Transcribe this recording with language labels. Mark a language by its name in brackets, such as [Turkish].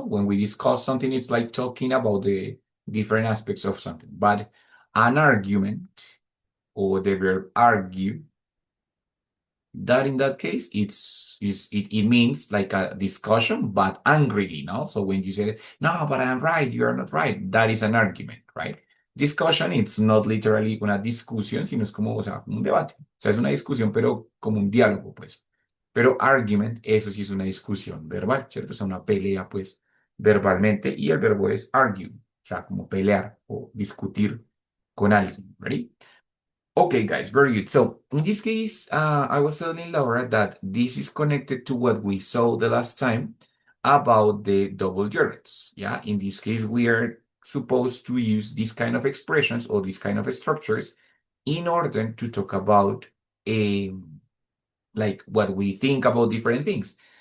[English] When we discuss something, it's like talking about the different aspects of something. But an argument or the verb argue, that in that case it means like a discussion but angrily, no? So when you say no but I'm right, you are not right, that is an argument, right? Discussion, it's not literally [Spanish] una discusión, sino es como, o sea, un debate, o sea, es una discusión pero como un diálogo, pues. Pero argument, eso sí es una discusión verbal, ¿cierto? O sea, una pelea, pues, verbalmente, y el verbo es argue, o sea, como pelear o discutir con alguien, ¿right? [English] Okay, guys, very good. So in this case, I was telling Laura that this is connected to what we saw the last time about the double gerunds. Yeah, in this case, we are supposed to use these kind of expressions or these kind of structures in order to talk about a like what we think about different things.